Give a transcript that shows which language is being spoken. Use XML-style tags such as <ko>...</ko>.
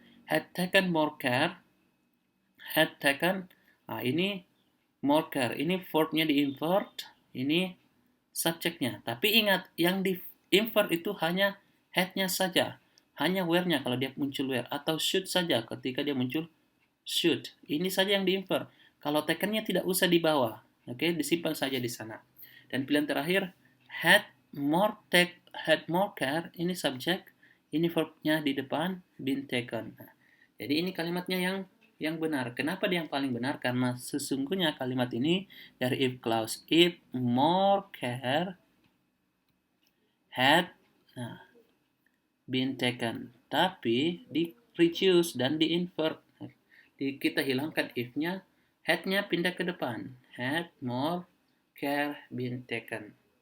<en>Had taken more care, had taken,</en> <id>ini</id> <en>more care.</en> <id>Ini verbnya di invert, ini subjeknya. Tapi ingat, yang di invert itu hanya had-nya saja. Hanya where-nya kalau dia muncul where. Atau should saja ketika dia muncul should. Ini saja yang di invert. Kalau taken-nya tidak usah dibawa. Oke, disimpan saja di sana. Dan pilihan terakhir,</id> <en>had more care,</en> <id>ini subjek, ini verbnya di depan, been taken. Nah, jadi ini kalimatnya yang benar. Kenapa dia yang paling benar? Karena sesungguhnya kalimat ini dari if clause.</id> <en>If more care had been taken.</en> <id>Tapi di reduce dan di invert. Kita hilangkan if-nya, had-nya pindah ke depan.</id> <en>Had more care been taken.</en>